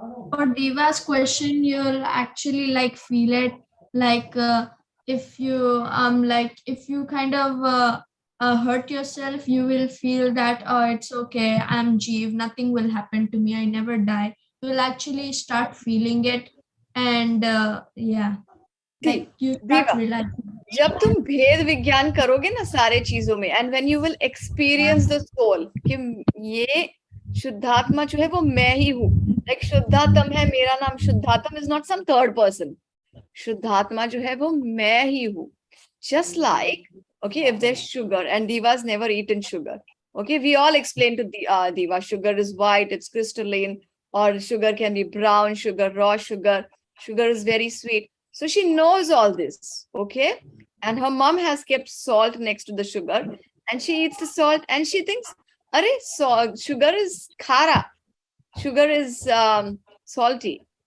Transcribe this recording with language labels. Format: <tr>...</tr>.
<en>For Diva's question, you'll actually like feel it, like if you kind of hurt yourself, you will feel that, oh, it's okay, I'm Jeev, nothing will happen to me, I never die. You will actually start feeling it, and yeah, like you start realizing.</en> <hi>जब तुम भेद विज्ञान करोगे ना सारे चीजों में,</hi> <en>and when you will experience the soul,</en> <hi>कि ये शुद्धात्मा जो है वो मैं ही हूँ, like शुद्धात्म है, मेरा नाम शुद्धात्म</hi> <en>is not some third person.</en> <hi>शुद्धात्मा जो है वो मैं ही हूँ.</hi> <en>Just like, okay, if there's sugar, and Diva's never eaten sugar. Okay, we all explain to Diva, sugar is white, it's crystalline, or sugar can be brown sugar, raw sugar, sugar is very sweet. So she knows all this, okay? And her mom has kept salt next to the sugar, and she eats the salt, and she thinks, "Arey, sugar is khara, sugar is salty."</en>